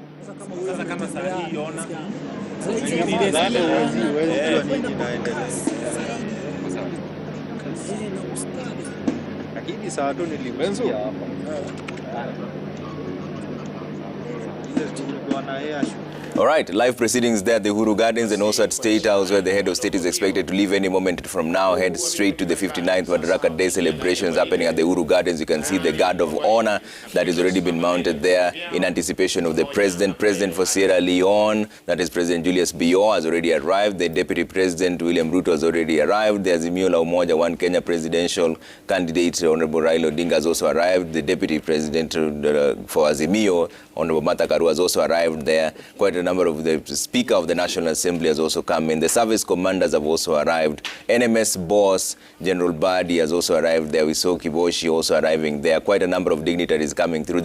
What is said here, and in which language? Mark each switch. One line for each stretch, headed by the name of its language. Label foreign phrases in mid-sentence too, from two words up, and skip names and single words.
Swahili: Sasa kama saa hii ona. Nadhani huwezi jua nini kinaendelea. Lakini saa tu nilimsikia hapa. Ile tulikuwa na yeye.
English: All right, live proceedings there at the Uhuru Gardens and also at State House, where the head of state is expected to leave any moment from now, head straight to the 59th Madaraka Day celebrations happening at the Uhuru Gardens. You can see the guard of honor that has already been mounted there in anticipation of the president. President for Sierra Leone, that is President Julius Bio, has already arrived. The Deputy President, William Ruto, has already arrived. The Azimio la Umoja, one Kenya presidential candidate, Honorable Raila Odinga, has also arrived. The Deputy President for Azimio, Honorable Madaraka, has also arrived there. Quite a number of the Speaker of the National Assembly has also come in. The service commanders have also arrived. NMS boss, General Badi, has also arrived there. We saw Kiboshi also arriving there. Quite a number of dignitaries coming through.